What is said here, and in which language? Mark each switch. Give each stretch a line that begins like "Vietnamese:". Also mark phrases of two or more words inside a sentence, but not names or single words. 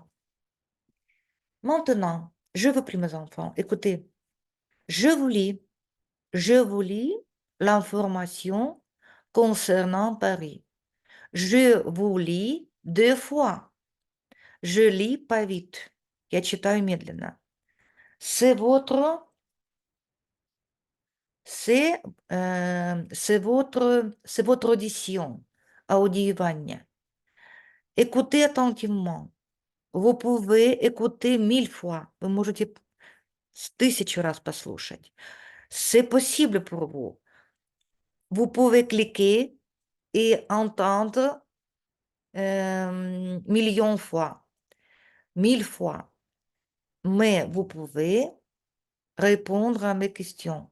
French: Maintenant, je vous prie, mes enfants, écoutez, je vous lis, je vous lis l'information concernant Paris. Je vous lis 2 fois. Je lis pas vite.
Russian: Я читаю медленно.
French: C'est votre, c'est votre audition, аудиевание. Écoutez attentivement. Vous pouvez écouter 1000 fois.
Russian: Вы можете 1000 раз послушать.
French: C'est possible pour vous. Vous pouvez cliquer et entendre millions de fois, 1000 fois. Mais vous pouvez répondre à mes questions.